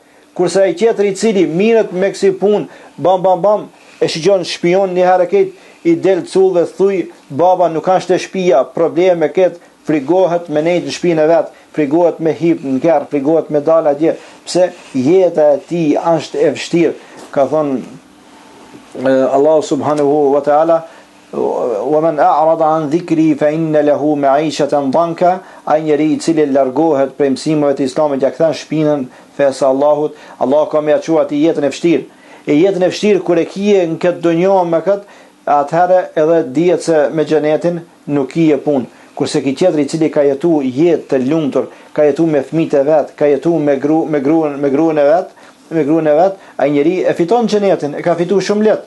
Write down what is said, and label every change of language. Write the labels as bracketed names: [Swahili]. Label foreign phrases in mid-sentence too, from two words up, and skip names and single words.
[Albanian] Kurse ai tjetri i cili mirët me kësi punë, bam, e shigjon shpion një herë këtë, i del cullë dhe thuj, baba nuk kanë shte shpia, probleme këtë, frigohet me nejtë në shpinë e vetë, frigohet me hip në kërë, frigohet me dala dje, pse jeta e ti është e vështirë. Ka thonë [Arabic] الله سبحانه وتعالى, وَمَنْ أَعْرَضَ عَنْ ذِكْرِي فَإِنَّ لَهُ مَعِيشَةً ضَنْكَ. [Albanian] Ai njeri i cili largohet prej mësimeve të Islamit, ja kthen shpinën fesë Allahut, Allah ka më ia ati jetën e vështirë. E jetën e vështirë kur e kije në këtë dunjë me këtë, atëherë edhe dihet se me xhenetin nuk kije punë. Kurse ki tjetri i cili ka jetu jetë të lumtur, ka jetu me fëmijët e vet, ka jetu me gruan e vet, ai njeri e fiton xhenetin, e ka fituar shumë lehtë.